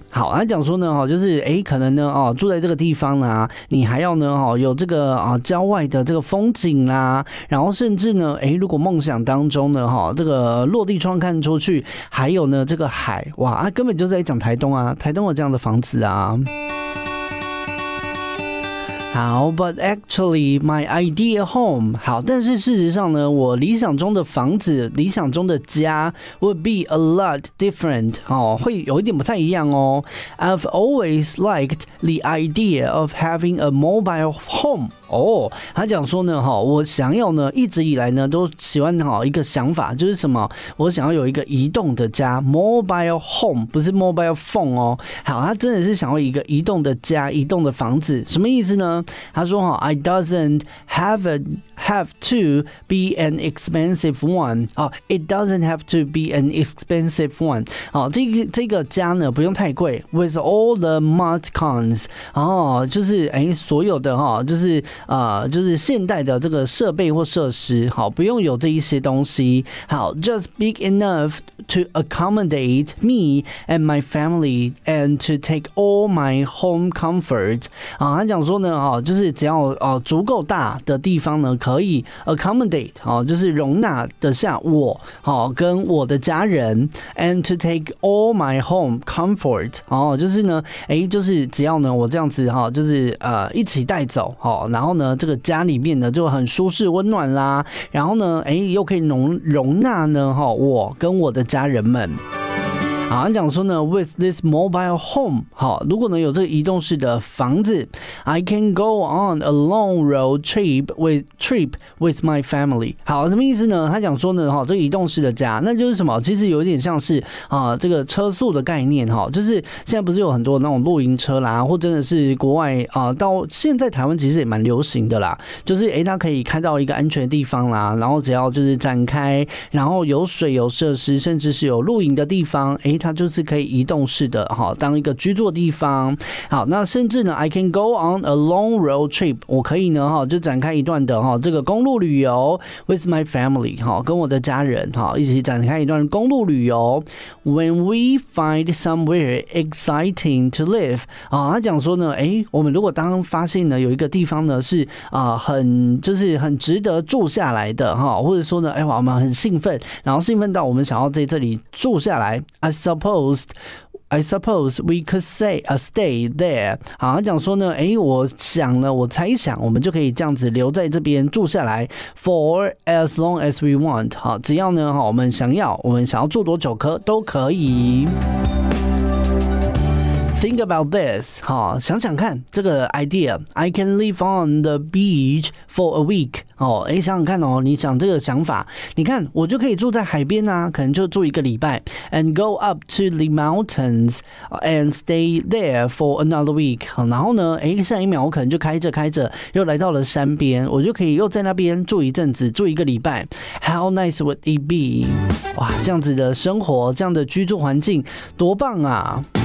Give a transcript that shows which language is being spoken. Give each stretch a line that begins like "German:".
Chinese: 好，他讲说呢就是可能呢住在这个地方呢，你还要呢有这个郊外的这个风景啦，然后甚至呢如果梦想当中呢这个落地窗看出去还有呢这个海，哇，根本就在讲台东啊，台东有这样的房子啊。好 ，
English: but actually my ideal home，
Chinese: 好，但是事实上呢，我理想中的房子，理想中的家
English: would be a lot different，
Chinese: 会有一点不太一样哦。
English: I've always liked the idea of having a mobile home。
Chinese: 哦，他讲说呢，我想要呢，一直以来呢，都喜欢一个想法，就是什么？我想要有一个移动的家 ，mobile home， 不是 mobile phone 哦。好，他真的是想要一个移动的家，移动的房子，什么意思呢？他说哈
English: ，I doesn't have a。 Have to be an expensive one. It doesn't have to be an expensive one.
Chinese: 这个家呢不用太贵。
English: With all the mod cons.
Chinese: 就是所有的就是现代的这个设备或设施，不用有这一些东西。
English: 好 ，just big enough to accommodate me and my family and to take all my home comforts.
Chinese: 他讲说呢就是只要足够大的地方呢，可以 accommodate 就是容纳得下我跟我的家人 ，
English: and to take all my home comfort
Chinese: 就是呢，就是只要呢我这样子就是一起带走，然后呢这个家里面呢就很舒适温暖啦，然后呢又可以容纳呢我跟我的家人们。好，他讲说呢
English: ，with this mobile home，
Chinese: 如果呢有这个移动式的房子
English: ，I can go on a long road trip with my family。
Chinese: 好，什么意思呢？他讲说呢，这个移动式的家，那就是什么？其实有点像是这个车速的概念，就是现在不是有很多那种露营车啦，或真的是国外到现在台湾其实也蛮流行的啦，就是他可以开到一个安全的地方啦，然后只要就是展开，然后有水有设施，甚至是有露营的地方。它就是可以移动式的当一个居住的地方。好，那甚至呢 ，
English: I can go on a long road trip，
Chinese: 我可以呢就展开一段的这个公路旅游 ，
English: with my family
Chinese: 跟我的家人一起展开一段公路旅游。
English: When we find somewhere exciting to live，
Chinese: 他讲说呢，我们如果当发现呢有一个地方呢是很值得住下来的或者说呢，我们很兴奋，然后兴奋到我们想要在这里住下来。
English: I suppose we could say a stay there。
Chinese: 好，他讲说呢，我想呢，我猜想我们就可以这样子留在这边住下来
English: for as long as we want。
Chinese: 好，只要呢我们想要住多久都可以。
English: Think about this，
Chinese: 想想看这个
English: idea。 I can live on the beach for a week。
Chinese: 想想看你想这个想法，你看我就可以住在海边啊，可能就住一个礼拜。
English: And go up to the mountains and stay there for another week。
Chinese: 然后呢，下一秒我可能就开着，又来到了山边，我就可以又在那边住一阵子，住一个礼拜。
English: How nice would it be？
Chinese: 哇，这样子的生活，这样的居住环境，多棒啊！